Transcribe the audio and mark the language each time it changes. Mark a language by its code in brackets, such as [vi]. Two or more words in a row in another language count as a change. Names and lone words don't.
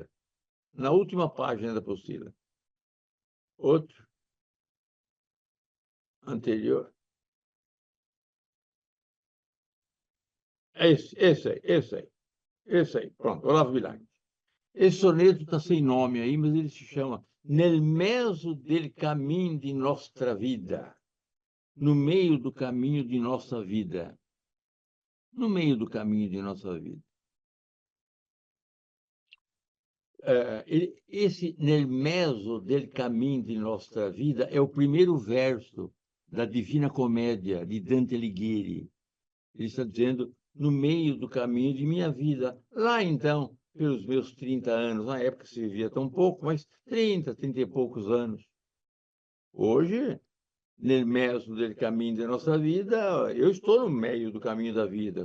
[pt] Na última página da apostila. Outro. Anterior. Esse aí. Pronto, Olavo Bilac. Esse soneto está sem nome aí, mas ele se chama [it] Nel mezzo del cammino di nostra vida. [pt] No meio do caminho de nossa vida. No meio do caminho de nossa vida. Esse [it] Nel mezzo del cammino di nostra vida [pt] é o primeiro verso da Divina Comédia, de Dante Alighieri. Ele está dizendo, no meio do caminho de minha vida. Lá, então, pelos meus 30 anos, na época se vivia tão pouco, mas 30 e poucos anos. Hoje, no meio do caminho da nossa vida, eu estou no meio do caminho da vida.